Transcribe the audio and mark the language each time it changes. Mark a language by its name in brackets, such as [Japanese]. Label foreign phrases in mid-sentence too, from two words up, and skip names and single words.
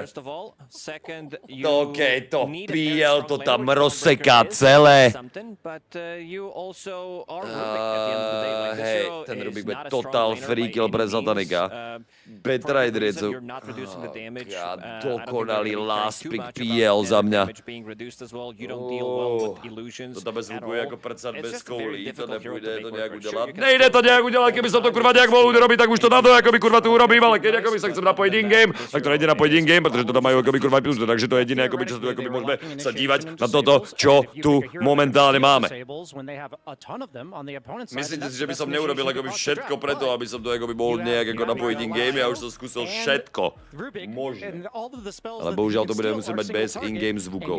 [Slovak] OK, to PL to tam rozseká celé. Hej, ten Rubik bude [English] total free kill [Slovak] pre Satanika. Betrayderiecu. Dokonalý [English] last pick [Slovak] PL za mňa. [Czech] To tam bez hluku je jako prcat bez koulí, to nepůjde to nějak udělat. Nejde to nějak udělat, [Slovak] keby som to kurva nějak mohl urobiť, tak už to na to jakoby kurva tu urobím, ale keď jakoby sa chcem napojit in-game, [Czech] tak to nejde napojit in-game, protože to tam mají jakoby kurva plus, [Slovak] takže to je jediné, jakoby, čo sa tu jakoby môžeme sa dívať na toto, čo tu momentálne máme. Myslíte si, že by som neurobil jakoby všetko preto, aby som to jakoby mohol nejak jako napojit in-game, ja už som skúsil všetko. Možné. Ale bohužiaľ to bude musieť mať bez in-game zvukov.